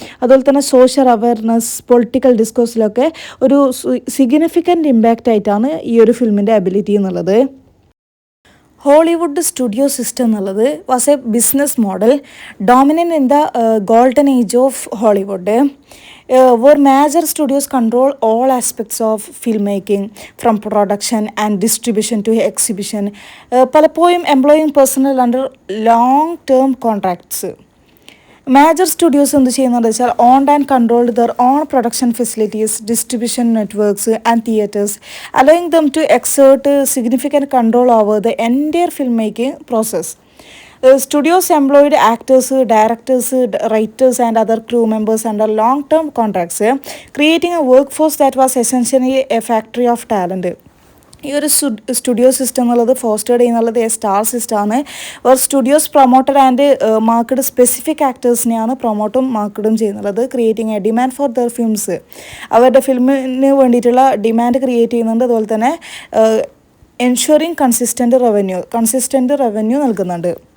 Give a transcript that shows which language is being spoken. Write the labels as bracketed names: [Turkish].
[Malayalam] അതുപോലെ തന്നെ social awareness, political ഡിസ്കോഴ്സിലൊക്കെ ഒരു സിഗ്നിഫിക്കൻറ്റ് ഇമ്പാക്റ്റ് ആയിട്ടാണ് ഈ ഒരു ഫിലിമിൻ്റെ എബിലിറ്റി എന്നുള്ളത്. [English] Hollywood studio system എന്നുള്ളത് was a business model dominant in the golden age of Hollywood. where major studios control all aspects of filmmaking from production and distribution to exhibition, പലപ്പോഴും employing personnel under long-term contracts. Major studios [Malayalam] എന്ത് ചെയ്യുന്നത് വെച്ചാൽ [English] Owned and controlled their own production facilities, distribution networks and theatres, allowing them to exert significant control over the entire film making process. Studios employed actors, directors, writers and other crew members under long-term contracts, creating a workforce that was essentially a factory of talent. [Malayalam] ഈ ഒരു studio system എന്നുള്ളത് ഫോസ്റ്റേഡ് ചെയ്യുന്നുള്ളത് star സിസ്റ്റമാണ്. ഒരു studios [English] promoted and market [Malayalam] specific ആക്ടേഴ്സിനെയാണ് പ്രൊമോട്ടും മാർക്കറ്റും ചെയ്യുന്നുള്ളത്. [English] creating a demand for their films, [Malayalam] അവരുടെ ഫിലിമിന് വേണ്ടിയിട്ടുള്ള demand create ചെയ്യുന്നുണ്ട്. അതുപോലെ തന്നെ [English] ensuring consistent revenue [Malayalam] നൽകുന്നുണ്ട്.